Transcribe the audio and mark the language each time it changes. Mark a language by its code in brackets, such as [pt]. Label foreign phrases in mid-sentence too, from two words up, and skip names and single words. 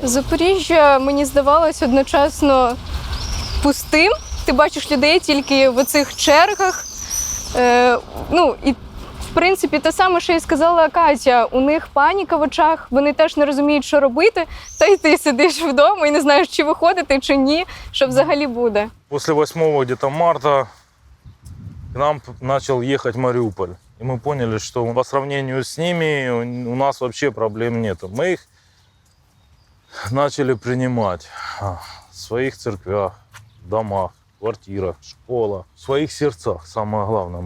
[uk] Запоріжжя мені здавалось одночасно пустим. Ти бачиш людей тільки в оцих чергах. І в принципі те саме, що і сказала Катя. У них паніка в очах, вони теж не розуміють, що робити. Та й ти сидиш вдома і не знаєш, чи виходити, чи ні, що взагалі буде. [ru] После 8 где-то марта к нам начал ехать Мариуполь. И мы поняли, что по сравнению с ними у нас вообще проблем нет. Мы их начали принимать в своих церквях, домах, квартирах, школах, в своих сердцах, самое главное.